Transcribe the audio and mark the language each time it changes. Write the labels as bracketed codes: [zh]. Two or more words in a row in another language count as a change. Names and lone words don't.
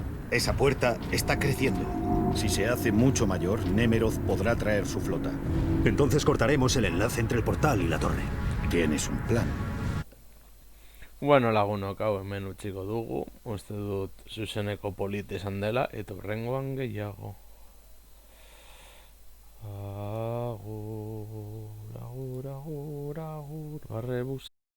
[es] Esa puerta está creciendo. Si se hace mucho mayor, Nemeroth podrá traer su flota. Entonces cortaremos el enlace entre el portal y la torre. Tienes un plan. [eu] Bueno, lagunok hau hemen utziko dugu. Uste dut zuzeneko polit izan dela, eta hurrengoan gehiago. Agur, agur, agur, agur, barrebuz.